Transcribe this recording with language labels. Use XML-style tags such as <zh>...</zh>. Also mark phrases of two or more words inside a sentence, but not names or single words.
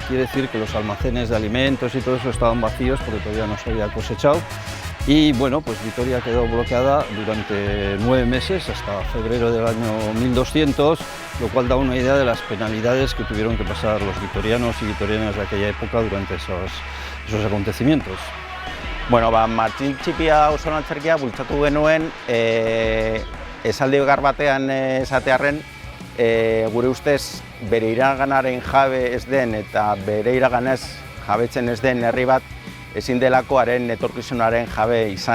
<es>Quiere decir que los almacenes de alimentos y todo eso estaban vacíos porque todavía no se había cosechado. Y bueno, pues Vitoria quedó bloqueada durante 9 meses, hasta febrero del año 1200, lo cual da una idea de las penalidades que tuvieron que pasar los vitorianos y vitorianas de aquella época durante esos acontecimientos.</es> <eu>Bueno, Martin Txipia auzolan antzerkia bultzatu genuen, esaldi gar batean esatearren, gure ustez bere iraganaren jabe ez den eta bere iraganez jabetzen ez den herri bat ezin delako haren etorkizunaren jabe izan.</eu>